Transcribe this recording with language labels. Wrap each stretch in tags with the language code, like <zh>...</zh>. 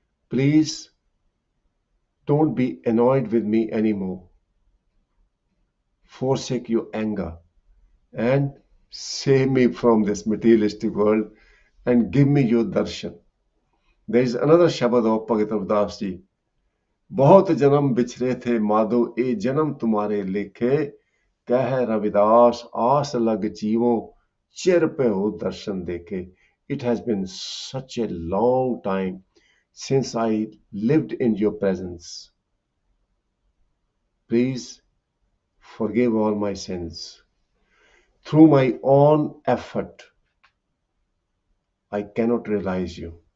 <en>Please don't be annoyed with me anymore. Forsake your anger and save me from this materialistic world and give me your darshan. There is another Shabad of Bhagat Ravdas ji.</en> <hi>बहुत जन्म बिछरे थे माधो ए जन्म तुम्हारे लेखे कह रविदास आस लग जीवों चिर पे हो दर्शन देखे.</hi> <en>It has been such a long time since I lived in your presence. Please forgive all my sins. Through my own effort, I cannot realize you.</en>